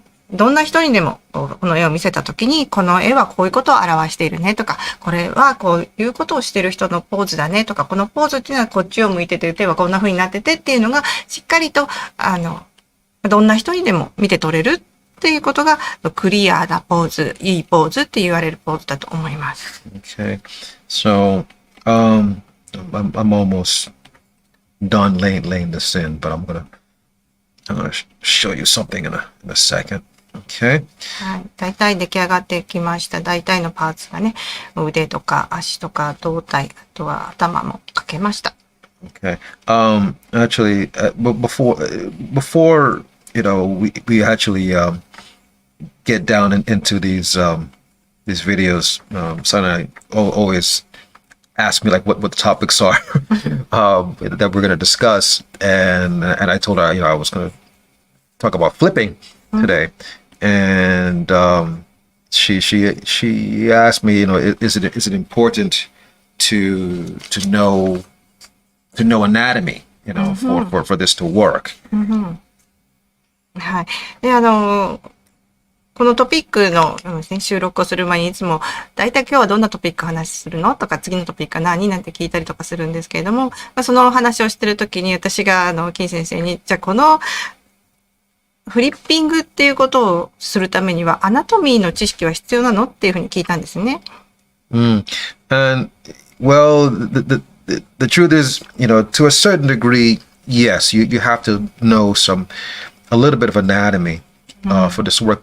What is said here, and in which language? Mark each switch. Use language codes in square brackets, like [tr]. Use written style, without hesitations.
[ja] どんな人にでもこの絵を見せたときに、この絵はこういうことを表しているねとか、これはこういうことをしている人のポーズだねとか、このポーズっていうのはこっちを向いてて、手はこんな風になっててっていうのが、しっかりと、どんな人にでも見て取れるっていうことが、クリアなポーズ、いいポーズって言われるポーズだと思います。 [en] Okay. So, I'm almost done laying this in, but I'm gonna show you something in a second. Okay. [ja] はい。大体出来上がってきました。大体のパーツがね、腕とか足とか胴体、あとは頭も描けました。 [en] Okay. Actually, before we actually get down into these videos, Son and I always ask me like what the topics are that we're going to discuss, and I told her I was going to talk about flipping today, and she asked me, is it important to know anatomy, for this to work. [ja] はい。で、このトピックの、収録をする前にいつも、だいたい今日はどんなトピック話するのとか、次のトピックは何なんて聞いたりとかするんですけれども、その話をしてるときに私が、キン先生に、じゃあこの、フリッピングっていうことをするためには、アナトミーの知識は必要なのっていうふうに聞いたんですね。 [en] And, well, the truth is, to a certain degree, yes, you have to know a little bit of anatomy for this work.